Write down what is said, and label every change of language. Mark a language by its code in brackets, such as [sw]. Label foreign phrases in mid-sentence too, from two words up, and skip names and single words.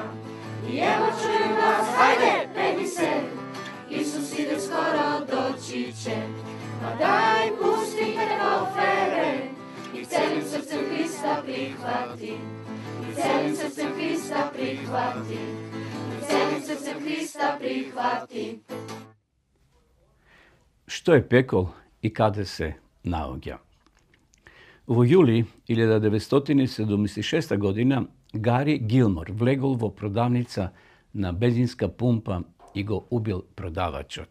[sr] I evo čujem glas, hajde, peni se, Isus ide skoro, doći će. Ma daj, pusti te kofere, i celim srcem Hrista prihvati. I celim srcem Hrista prihvati. Celim srcem Hrista prihvati. [mk] Што е пекол и каде се наоѓа? Во јули 1976 година Гари Гилмор влегол во продавница на бензинска пумпа и го убил продавачот.